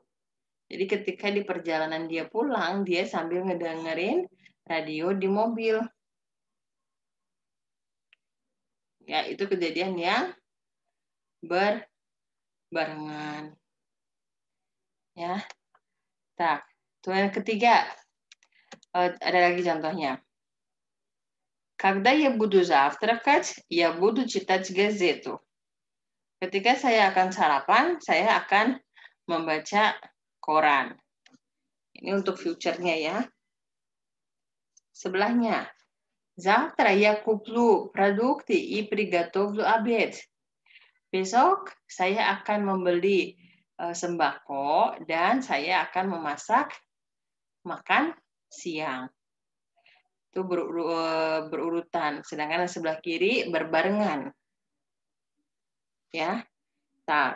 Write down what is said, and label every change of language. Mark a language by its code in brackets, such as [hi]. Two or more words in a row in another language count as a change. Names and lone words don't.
[id] Jadi ketika di perjalanan dia pulang, dia sambil ngedengerin radio di mobil. Ya, itu kejadian yang berbarengan. Ya. Tak, itu yang ketiga. Ada lagi contohnya. [ru] Когда я буду завтракать, я буду читать газету. [id] Ketika saya akan sarapan, saya akan membaca koran. Ini untuk future-nya ya. Sebelahnya. [ru] Завтра я куплю продукты и приготовлю обед. [id] Besok saya akan membeli sembako dan saya akan memasak makan siang. Itu berurutan. Sedangkan yang sebelah kiri berbarengan. Ya. Tak.